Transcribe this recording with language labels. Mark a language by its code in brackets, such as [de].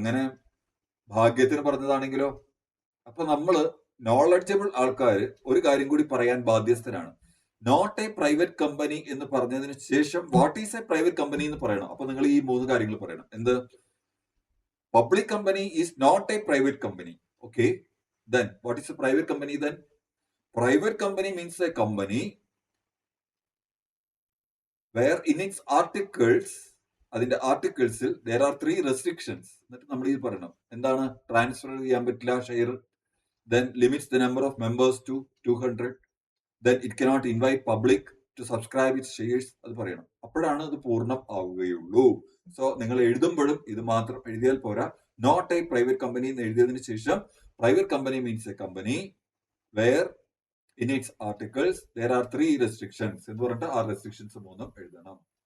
[ml] അങ്ങനെ ഭാഗ്യത്തിന് പറഞ്ഞതാണെങ്കിലോ. അപ്പൊ നമ്മള് നോളജബിൾ ആൾക്കാർ ഒരു കാര്യം കൂടി പറയാൻ ബാധ്യസ്ഥരാണ്. [en] not a private company [ml] എന്ന് പറഞ്ഞതിന് ശേഷം [en] what is a private company [ml] എന്ന് പറയണം. അപ്പൊ നിങ്ങൾ ഈ 3 കാര്യങ്ങൾ പറയണം. എന്ത്? [en] Public company is not a private company. Okay, then what is a private company then? Private company means a company where in its articles, അതിന്റെ ആർട്ടിക്കിൾസിൽ there are 3 restrictions. [ml] എന്നിട്ട് നമ്മൾ ഈ പറയണം. എന്താണ്? ട്രാൻസ്ഫർ ചെയ്യാൻ പറ്റില്ല share, [en] then limits the number of members to 200, then it cannot invite public to subscribe its shares. [ml] അത് പറയണം. അപ്പോഴാണ് അത് പൂർണ്ണം ആവുകയുള്ളൂ. സോ നിങ്ങൾ എഴുതുമ്പോഴും ഇത് മാത്രം എഴുതിയാൽ പോരാ. [en] not a private company [ml] എന്ന് എഴുതിയതിനു ശേഷം [en] private company means a company where in its articles there are 3 restrictions [ml] എന്ന് പറഞ്ഞിട്ട് ആ റെസ്ട്രിക്ഷൻസ് 3 എഴുതണം.